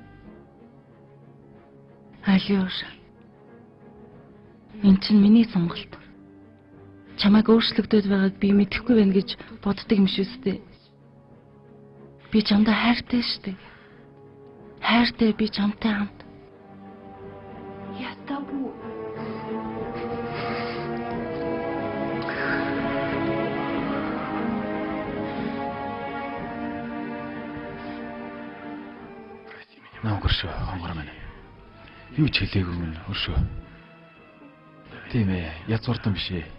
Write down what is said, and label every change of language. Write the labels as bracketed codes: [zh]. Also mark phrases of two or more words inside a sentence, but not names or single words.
[mn] Алиуш. Энэ чинь миний сонголт. Чамайг өөрчлөгдөд байгааг би мэдэхгүй байна гэж боддог юм шүү дээ. Би чамдаа хайртай шүү дээ. Хайртай би чамтай хамт. [ru] Я с тобой. [mn] Намайг өршөө, хонгор минь. Юу ч хэлээгүй минь өршөө. Тийм ээ, язгууртан биш ээ.